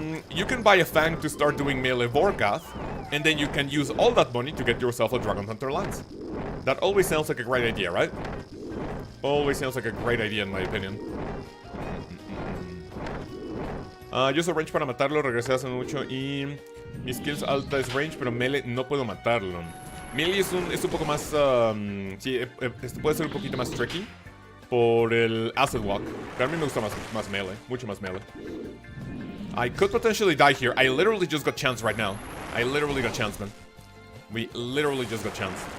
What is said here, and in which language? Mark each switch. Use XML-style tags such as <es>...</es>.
<en>You can buy a Fang to start doing melee Vorkath, and then you can use all that money to get yourself a Dragon Hunter Lance. That always sounds like a great idea, right? Always sounds like a great idea in my opinion.</en> <es>Yo uso range para matarlo, regresé hace mucho y mi skills alta es range, pero melee no puedo matarlo. Melee es un poco más, sí, puede ser un poquito más</es> <en>tricky</en> <es>por el Acid Walk. Pero a mí me gusta más melee, mucho más melee.</es> <en>I could potentially die here. I literally just got chance right now. I literally got chance, man. We literally just got chance.</en>